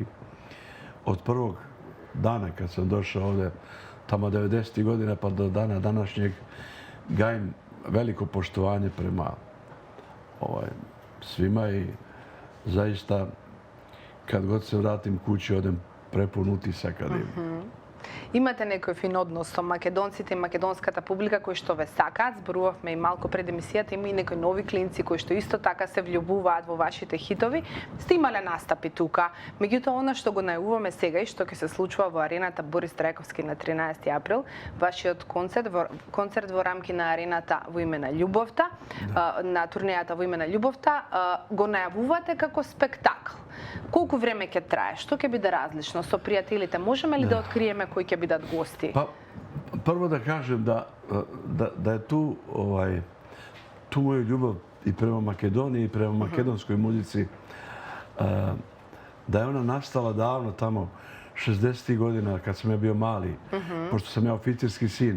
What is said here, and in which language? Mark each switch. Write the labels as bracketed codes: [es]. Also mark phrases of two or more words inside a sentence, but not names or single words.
[sr] Od prvog dana kad sam došao ovdje, tamo 90. godina pa do dana današnjeg, gajim veliko poštovanje prema svima i zaista kad god se vratim kući odem prepun utisak. [mk] Имате некој фин однос со македонците и македонската публика кои што ве сакаат. Зборувавме и малку пред емисијата, има и некои нови клинци кои што исто така се влюбуваат во вашите хитови. Сте имале настапи тука. Меѓутоа, она што го најавуваме сега и што ќе се случува во арената Борис Трајковски на 13 април, вашиот концерт во рамки на арената во име на љубовта, на турнејата во име на љубовта, го најавувате како спектакл. Колку време ќе трае? Што ќе биде различно со пријателите? Можеме ли да откриеме кои ќе бидат гости? [sr] Prvo da kažem da je tu moju ljubav i prema Makedoniji i prema makedonskoj muzici, da je ona nastala davno tamo 60. godina kad sam ja bio mali, pošto sam ja oficirski sin.